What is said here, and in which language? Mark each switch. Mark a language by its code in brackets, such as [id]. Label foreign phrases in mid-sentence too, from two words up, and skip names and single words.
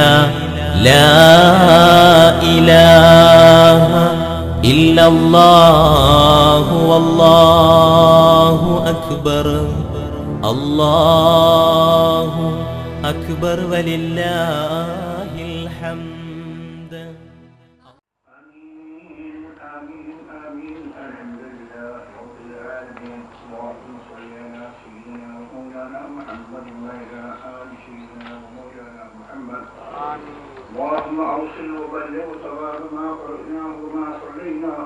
[ar] لا إله إلا الله والله أكبر. الله أكبر ولله الحمد. اللهم اوصل وبلغ ثواب ما قرأناه وما صليناه